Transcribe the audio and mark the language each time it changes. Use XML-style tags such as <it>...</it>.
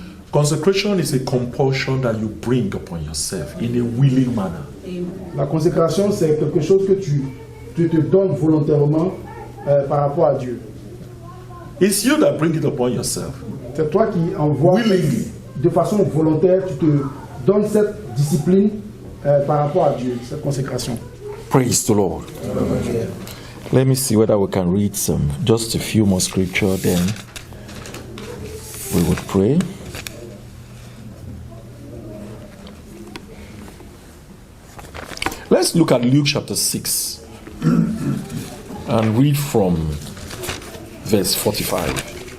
<en>Consecration is a compulsion that you bring upon yourself in a willing manner.</en> <fr>La consécration, c'est quelque chose que tu te donnes volontairement par rapport à Dieu.</fr> <en>It's you that bring it upon yourself.</en> <fr>C'est toi qui envoies de façon volontaire, tu te donnes cette discipline par rapport à Dieu, cette consécration.</fr> <en>Praise the Lord. Let me see whether we can read just a few more scripture, then we would pray. Let's look at Luke chapter 6 and read from verse 45.</en>